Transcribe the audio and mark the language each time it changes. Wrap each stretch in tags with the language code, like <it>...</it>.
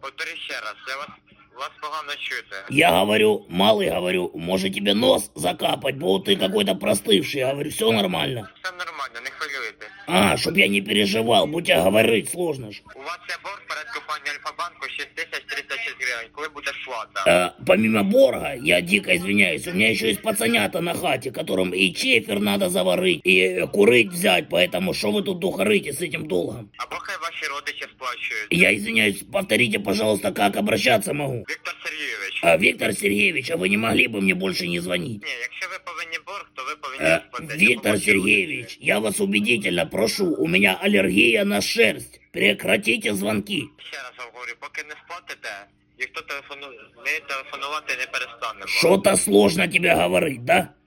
<uk>Повторю ще раз, я вас... Вас погано чути. Я говорю, малий говорю, може тебе нос закапать, бо ти</uk> <ru>какой-то простивший.</ru> <uk>Я говорю, все нормально. Все нормально, не хвилюйтесь. А, щоб я не переживав, бо тебе говорить сложно ж. У вас є борг перед компанією Альфа-Банку 6306 гривень, коли буде сплата?</uk> <ru>Помимо борга, я дико извиняюсь, у меня еще есть пацанята на хате, которым и чефир надо заварить, и курить взять, поэтому что вы тут духарите с этим долгом? А пока ваши родичи сплачивают. Я извиняюсь, повторите, пожалуйста, как обращаться могу?</ru> <uk>Виктор Сергійович. Віктор Сергійович, а ви не могли б мені більше не дзвонити? Ні, якщо ви повинні борг, то ви повинні... Віктор Сергійович,</uk> <ru>я вас убедительно прошу,</ru> <uk>у мене алергія на шерсть. Прекратіть дзвонки. Ще раз вам говорю, поки не сплатите, ніхто телефонувати не перестане. Що-то сложно тебе говорити, да?</uk>